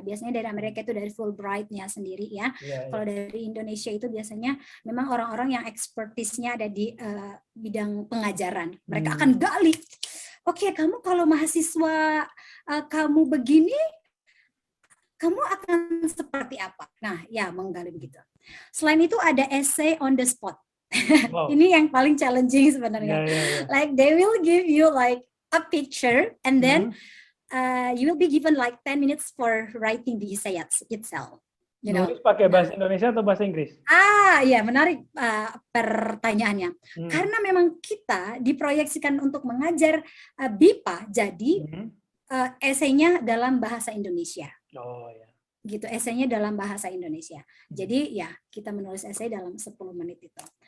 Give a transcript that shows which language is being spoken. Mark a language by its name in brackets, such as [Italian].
[Indonesian] Biasanya dari Amerika itu dari Fulbright-nya sendiri ya. Kalau dari Indonesia itu biasanya memang orang-orang yang expertise-nya ada di bidang pengajaran. Mereka akan gali. Oke, kamu kalau mahasiswa kamu begini, kamu akan seperti apa? Nah, ya menggali begitu. Selain itu ada essay on the spot. Wow. Ini yang paling challenging sebenarnya. [English] Like they will give you like a picture and then you will be given like 10 minutes for writing the essay itself. [Indonesian] Nulis pakai bahasa Indonesia atau bahasa Inggris? Iya, menarik pertanyaannya. Karena memang kita diproyeksikan untuk mengajar BIPA, jadi esainya dalam bahasa Indonesia. Oh ya. Gitu, esainya dalam bahasa Indonesia. Jadi ya, kita menulis esai dalam 10 menit itu.